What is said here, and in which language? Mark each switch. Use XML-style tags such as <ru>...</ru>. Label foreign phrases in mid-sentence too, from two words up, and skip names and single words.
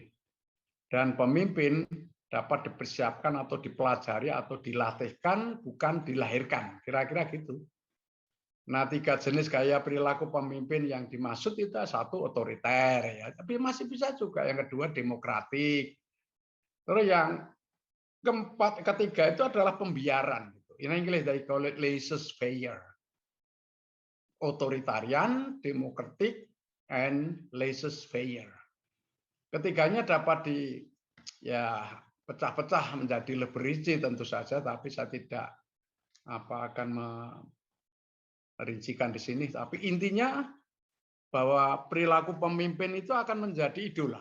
<id>Dan pemimpin dapat dipersiapkan atau dipelajari atau dilatihkan, bukan dilahirkan. Kira-kira gitu. Nah, 3 jenis gaya perilaku pemimpin yang dimaksud itu satu otoriter, ya, tapi masih bisa juga. Yang kedua demokratik. Terus yang keempat, ketiga itu adalah pembiaran.</id> <en>In English they call it laissez-faire.</en> <id>Otoritarian, demokratik,</id> <en>and laissez-faire.</en> <id>Ketiganya dapat pecah-pecah menjadi lebih rinci tentu saja, tapi saya tidak akan merincikan di sini. Tapi intinya bahwa perilaku pemimpin itu akan menjadi idola.</id>